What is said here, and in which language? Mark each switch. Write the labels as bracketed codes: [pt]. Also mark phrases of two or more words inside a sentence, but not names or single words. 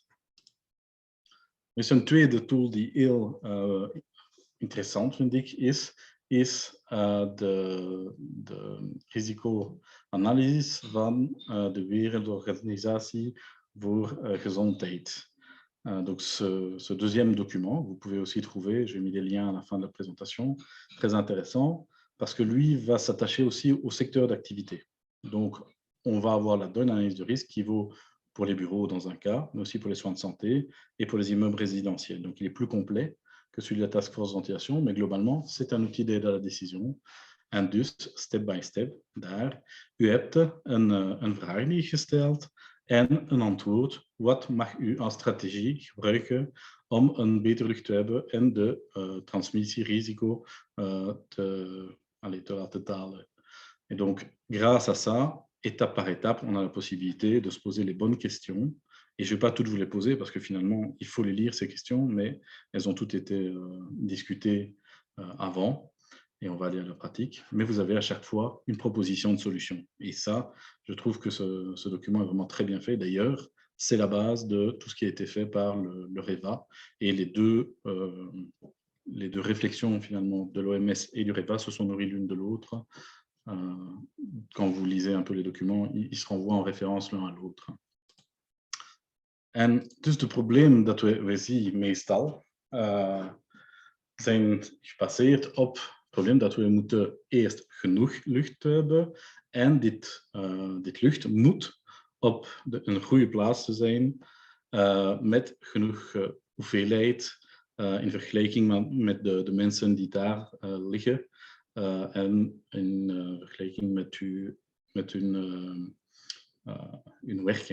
[nl] Dus een tweede tool die heel interessant vind ik is de risicoanalyse van de Wereldorganisatie voor Gezondheid. [fr] Donc ce deuxième document, vous pouvez aussi trouver, j'ai mis des liens à la fin de la présentation, très intéressant, parce que lui va s'attacher aussi au secteur d'activité. Donc, on va avoir la bonne analyse de risque qui vaut pour les bureaux dans un cas, mais aussi pour les soins de santé et pour les immeubles résidentiels. Donc, il est plus complet que celui de la Task Force Ventilation, mais globalement, c'est un outil d'aide à la décision. [nl] En dus, [en] step by step, [nl] daar, u hebt een vraag die is gesteld en een antwoord. Wat mag u als strategie gebruiken om een betere lucht te hebben en de transmissierisico te laten dalen? [fr] Et donc, grâce à ça, étape par étape, on a la possibilité de se poser les bonnes questions. Et je ne vais pas toutes vous les poser parce que finalement, il faut les lire, ces questions, mais elles ont toutes été discutées avant. Et on va aller à la pratique. Mais vous avez à chaque fois une proposition de solution. Et ça, je trouve que ce document est vraiment très bien fait. D'ailleurs, c'est la base de tout ce qui a été fait par le REVA. Et les deux réflexions finalement de l'OMS et du REVA se sont nourries l'une de l'autre. Quand vous lisez un peu les documents, ils se renvoient en référence l'un à l'autre. [nl] En dus de problemen dat we zien meestal zijn gebaseerd op het probleem dat we moeten eerst genoeg lucht hebben en dit lucht moet op een goede plaats te zijn met genoeg hoeveelheid in vergelijking met de mensen die daar liggen en in vergelijking met hun werk.